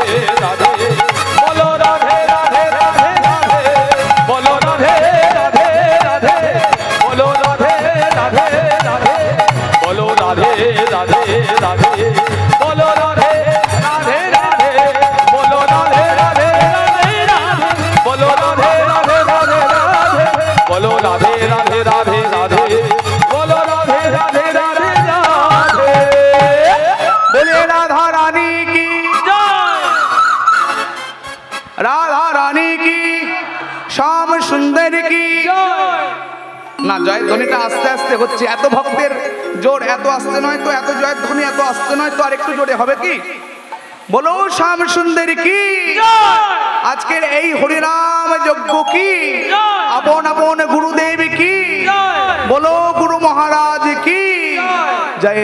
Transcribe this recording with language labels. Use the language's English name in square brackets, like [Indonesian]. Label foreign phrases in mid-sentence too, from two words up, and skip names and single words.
[Bangla] রাধে বলো রাধে রাধে রাধে বলো রাধে রাধে রাধে বলো রাধে রাধে রাধে বলো রাধে রাধে রাধে বলো রাধে রাধে রাধে বলো রাধে রাধে রাধে বলো রাধে রাধে রাধে বলো রাধে রাধে রাধে রাধে বলো রাধে রাধে রাধে রাধে। [Hindi] बोले राधा रानी की जय, राधा रानी की, श्याम सुंदर की जय। [Bangla] না জয় ধ্বনিটা আস্তে আস্তে হচ্ছে, এত ভক্তের জোর এত আস্তে নয় তো, এত জয় ধ্বনি এত আস্তে নয় তো, আর একটু জোরে হবে কি? বলো শ্যাম সুন্দর কি জয়। আজকের এই হরিনাম যজ্ঞ কি জয়। আপন আপন গুরুদেব কি জয়। বলো গুরু মহারাজ কি জয়।